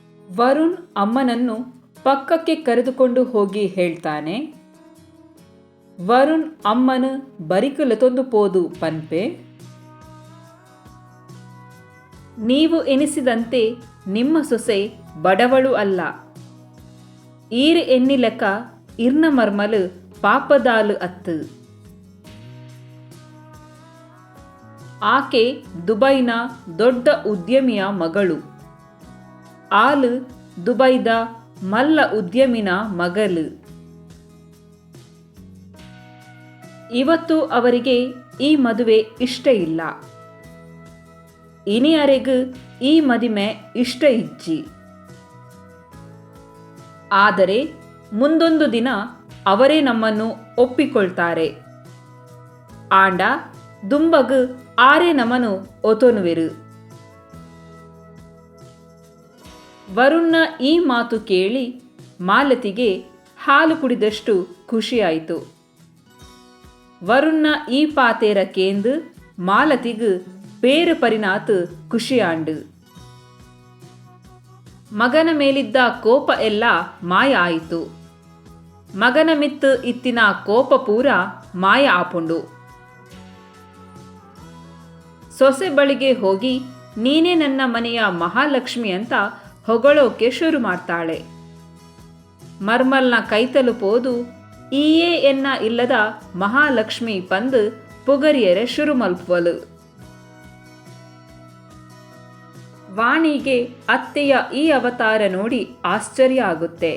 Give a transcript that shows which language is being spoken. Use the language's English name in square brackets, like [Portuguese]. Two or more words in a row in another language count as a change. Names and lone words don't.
[Kannada] ವರುಣ್ ಅಮ್ಮನನ್ನು ಪಕ್ಕಕ್ಕೆ ಕರೆದುಕೊಂಡು ಹೋಗಿ ಹೇಳ್ತಾನೆ, [Tulu] ವರುಣ್ ಅಮ್ಮನು ಬರಿಕುಲತೊಂದು ಪೋದು ಪನ್ಪೆ. [Kannada] ನೀವು ಎನಿಸಿದಂತೆ ನಿಮ್ಮ ಸೊಸೆ ಬಡವಳು ಅಲ್ಲ. [Tulu] ಈರ್ ಎನ್ನಿಲಕ ಇರ್ನ ಮರ್ಮಲು ಪಾಪದಾಲು ಅತ್ತು. [Kannada] ಆಕೆ ದುಬೈನ ದೊಡ್ಡ ಉದ್ಯಮಿಯ ಮಗಳು. [Tulu] ಆಲು ದುಬೈದ ಮಲ್ಲ ಉದ್ಯಮಿನ ಮಗಲು. [Kannada] ಇವತ್ತು ಅವರಿಗೆ ಈ ಮದುವೆ ಇಷ್ಟ ಇಲ್ಲ. [Tulu] ಇನಿಯರೆಗೂ ಈ ಮದುವೆ ಇಷ್ಟ ಇಜ್ಜಿ. [Kannada] ಆದರೆ ಮುಂದೊಂದು ದಿನ ಅವರೇ ನಮ್ಮನ್ನು ಒಪ್ಪಿಕೊಳ್ತಾರೆ. [Tulu] ಆಂಡ ದುಂಬಗು ಆರೇ ನಮ್ಮನು ಒತೊನುವೆರು. [Kannada] ವರುಣ್ನ ಈ ಮಾತು ಕೇಳಿ ಮಾಲತಿಗೆ ಹಾಲು ಕುಡಿದಷ್ಟು ಖುಷಿಯಾಯಿತು. [Tulu] ವರುಣ್ನ ಈ ಪಾತೇರ ಕೇಂದು ಮಾಲತಿಗು ಬೇರು ಪರಿನಾತು ಖುಷಿಯಾಂಡು. [Kannada] ಮಗನ ಮೇಲಿದ್ದ ಕೋಪ ಎಲ್ಲ ಮಾಯ ಆಯಿತು. [Tulu] ಮಗನ ಮಿತ್ತು ಇತ್ತಿನ ಕೋಪ ಪೂರ ಮಾಯ ಆಪುಂಡು. [Kannada] ಸೊಸೆ ಬಳಿಗೆ ಹೋಗಿ ನೀನೇ ನನ್ನ ಮನೆಯ ಮಹಾಲಕ್ಷ್ಮಿ ಅಂತ ಹೊಗಳೋಕೆ ಶುರು ಮಾಡ್ತಾಳೆ. [Tulu] ಮರ್ಮಲ್ನ ಕೈತಲು ಪೋದು ಈಯೇ ಎನ್ನ ಇಲ್ಲದ ಮಹಾಲಕ್ಷ್ಮಿ ಪಂದು ಪುಗರಿಯರೆ ಶುರು ಮಲ್ಪುವಲು. [Kannada] ವಾಣಿಗೆ ಅತ್ತೆಯ ಈ ಅವತಾರ ನೋಡಿ ಆಶ್ಚರ್ಯ ಆಗುತ್ತೆ.